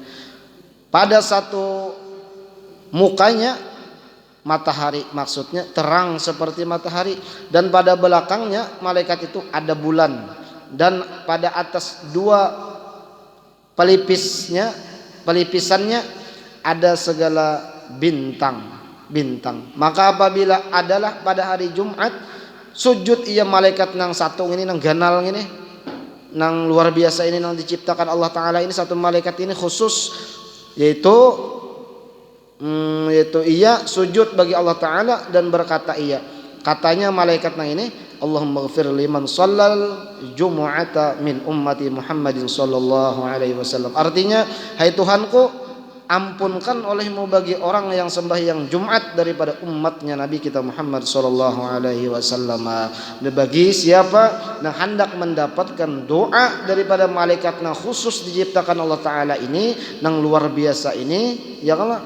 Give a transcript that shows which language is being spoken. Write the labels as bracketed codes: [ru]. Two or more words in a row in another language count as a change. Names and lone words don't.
[id] Pada satu mukanya matahari, maksudnya terang seperti matahari, dan pada belakangnya malaikat itu ada bulan, dan pada atas dua pelipisannya ada segala bintang. Maka apabila adalah pada hari Jumat sujud ia malaikat nang satu ini, nang ganal ini, nang luar biasa ini, nang diciptakan Allah taala ini, satu malaikat ini khusus, yaitu ia sujud bagi Allah taala dan berkata katanya malaikat nang ini, [ar] اللهم اغفر لمن صلى الجمعة من أمة محمد صلى الله عليه وسلم. [id] Artinya, hai Tuhanku, ampunkan olehmu bagi orang yang sembahyang Jumat daripada umatnya Nabi kita Muhammad [ar] صلى الله عليه وسلم. [id] Bagi siapa yang hendak mendapatkan doa daripada malaikat yang khusus diciptakan Allah taala ini, yang luar biasa ini, ya Allah.